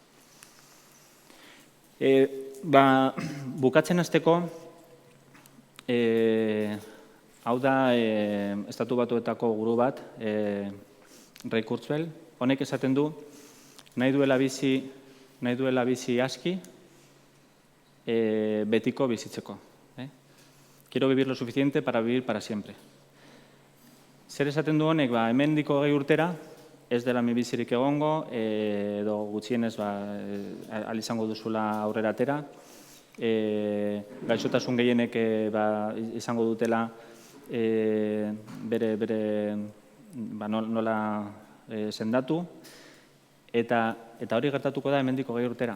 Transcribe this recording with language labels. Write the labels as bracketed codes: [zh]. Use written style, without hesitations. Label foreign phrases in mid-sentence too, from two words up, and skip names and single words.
[eu] Bukatzen hasteko, hau da Estatu Batuetako guru bat, Ray Kurzweil, honek esaten du, nahi duela bizi aski, betiko bizitzeko. [es] Quiero vivir lo suficiente para vivir para siempre. [eu] Zer esaten du honek, hemendiko 20 urtera, ez dela minbizirik egongo, edo gutxienez izango duzula aurrera atera, gaixotasun gehienek izango dutela bere nola sendatu, eta hori gertatuko da hemendiko 20 urtera.